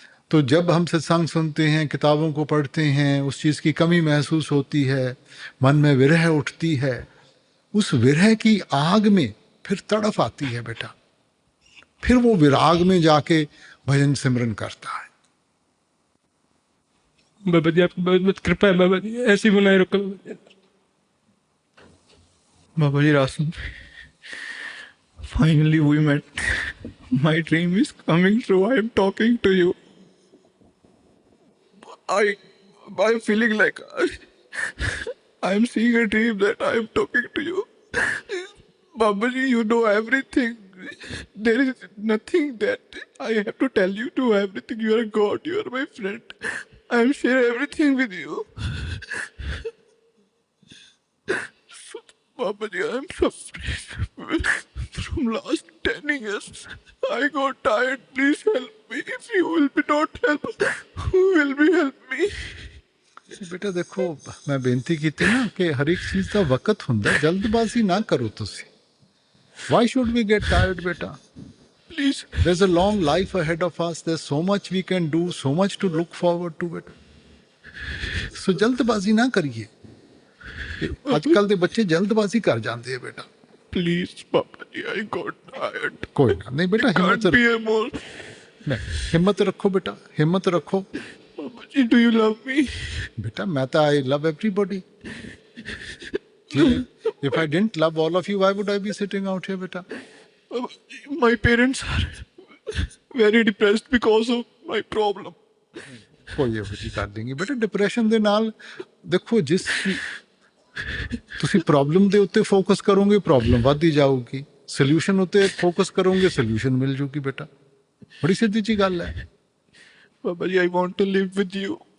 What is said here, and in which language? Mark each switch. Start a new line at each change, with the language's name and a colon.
Hindi: तो जब हम सत्संग सुनते हैं, किताबों को पढ़ते हैं, उस चीज़ की कमी महसूस होती है, मन में विरह उठती है, उस विरह की आग में फिर तड़फ आती है बेटा। फिर वो विराग में जाके भजन सिमरन करता है। बाबा जी, आपकी बहुत बहुत कृपा है बाबा जी, ऐसी बनाए रखो बाबा जी।
English: रासन, finally we met. My dream is coming true. I am talking to you. I'm feeling like I'm seeing a dream that I'm talking to you. Baba ji, you know everything. There is nothing that I have to tell you. To everything. You are God. You are my friend. I am share everything with you. Baba ji, I am suffering from last 10 years. I got tired. Please help me. If you will be not help, who will be help me?
Hindi: बेटा देखो, मैं बेनती की ना कि हर एक चीज़ का वक़्त हुंदा, जल्दबाजी ना करो तुसी।
English: Why should we get tired, beta? Please. There's a long life ahead of us. There's so much we can do, so much to look forward to, beta.
Hindi: So जल्दबाजी ना करिए। आजकल दे बच्चे जल्दबाजी कर जाते हैं बेटा।
English: Please, Papa ji, I got tired.
Hindi: कोई ना, नहीं बेटा, हिम्मत
English: Can't be
Hindi: रखो।
English: more.
Hindi: नहीं, हिम्मत रखो बेटा, हिम्मत रखो।
English: Papa ji, do you love me?
Hindi: बेटा मैं तो
English: I love everybody. If I didn't love all of you, why would I be sitting out here, beta? My parents are very depressed because of my problem.
Punjabi: ਕੋਈ ਇਹੋ ਜਿਹੀ ਕਰ ਦੇਂਗੇ ਬੇਟਾ। Depression ਦੇ ਨਾਲ ਦੇਖੋ, ਜਿਸ ਤੁਸੀਂ ਪ੍ਰੋਬਲਮ ਦੇ ਉੱਤੇ ਫੋਕਸ ਕਰੋਗੇ ਪ੍ਰੋਬਲਮ ਵੱਧਦੀ ਜਾਊਗੀ, ਸੋਲੂਸ਼ਨ ਉੱਤੇ ਫੋਕਸ ਕਰੋਗੇ ਸੋਲੂਸ਼ਨ ਮਿਲ ਜੂਗੀ ਬੇਟਾ। ਬੜੀ ਸਿੱਧੀ ਜੀ ਗੱਲ ਹੈ।
English: Papa ji, I want to live with you.